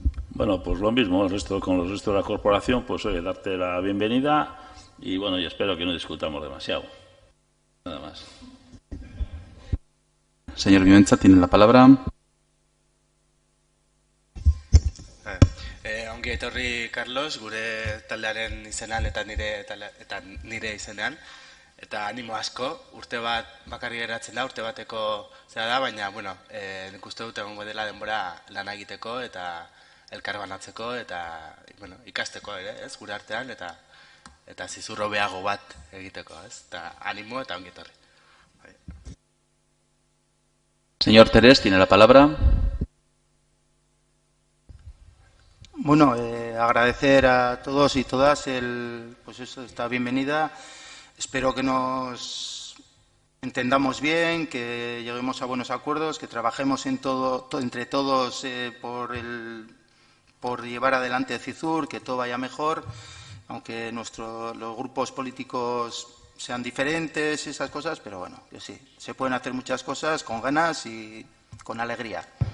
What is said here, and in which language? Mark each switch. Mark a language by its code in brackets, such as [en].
[es] Bueno, pues lo mismo, con los restos de la corporación, pues oye, darte la bienvenida y bueno, y espero que no discutamos demasiado. Nada más. Señor Vimenza, tiene la palabra. [eu] Ongi etorri, Carlos, gure taldearen izenean eta nire izenean. Eta animo asko, urte bat bakarri geratzen da, urte bateko zera da, baina, bueno, nik uste dut egongo dela denbora lan egiteko eta elkar banatzeko eta, bueno, ikasteko ere, ez, gure artean, eta zizurro behago bat egiteko, ez, eta animo eta ongi etorri. [es] Señor Terés, tiene la palabra. Bueno, agradecer a todos y todas esta bienvenida. Espero que nos entendamos bien, que lleguemos a buenos acuerdos, que trabajemos entre todos por llevar adelante CIZUR, que todo vaya mejor, aunque los grupos políticos sean diferentes y esas cosas, pero bueno, que sí, se pueden hacer muchas cosas con ganas y con alegría.